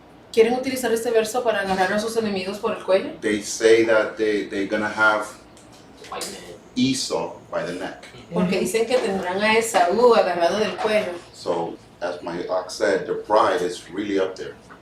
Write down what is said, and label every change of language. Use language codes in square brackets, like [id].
[es] Quieren utilizar este verso para agarrar a sus enemigos por el cuello. [en] They say that they're going to have Esau by the neck. [es] Porque dicen que tendrán a Esaú agarrado del cuello. [en] So, as my ox said, their pride is really up there.